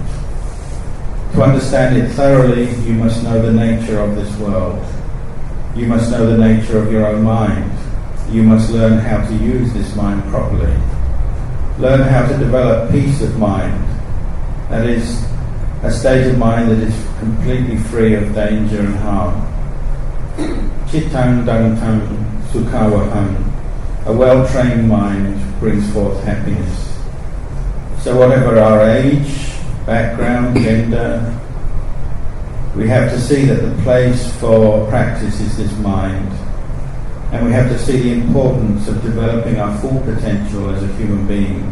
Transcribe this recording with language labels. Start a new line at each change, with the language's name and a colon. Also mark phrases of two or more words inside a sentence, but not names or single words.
English: To understand it thoroughly, you must know the nature of this world. You must know the nature of your own mind. You must learn how to use this mind properly. Learn how to develop peace of mind. That is, a state of mind that is completely free of danger and harm.
Pali: Chittang dantang sukhawaham.
English: A well-trained mind brings forth happiness. So whatever our age, background, gender, we have to see that the place for practice is this mind. And we have to see the importance of developing our full potential as a human being.